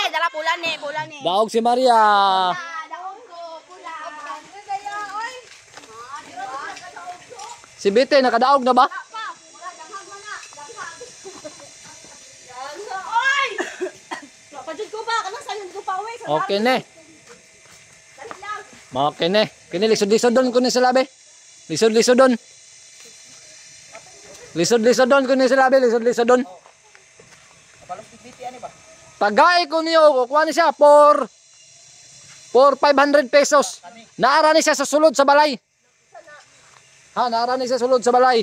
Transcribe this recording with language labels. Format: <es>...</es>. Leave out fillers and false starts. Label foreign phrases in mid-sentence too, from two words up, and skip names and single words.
<ceb>Dala pula ni. Daog si Maria. Daon ko, pula. Kaya, oy. Si Bite nakadaog na ba? Oy! Pajud ko ba? Kanang sayon ko pa, oy. Okay ne. Okay ne. Kini lisod-lisodon ko ni sila be. Lisod-lisodon. Lisod-lisodon ko ni sila be. Lisod-lisodon. Tagay ko niyo. Kuha ni siya.</ceb> <en>For 500 pesos.</en> <ceb>Naara ni siya sa sulod sa balay. Ha, naara ni siya sa sulod sa balay.</ceb>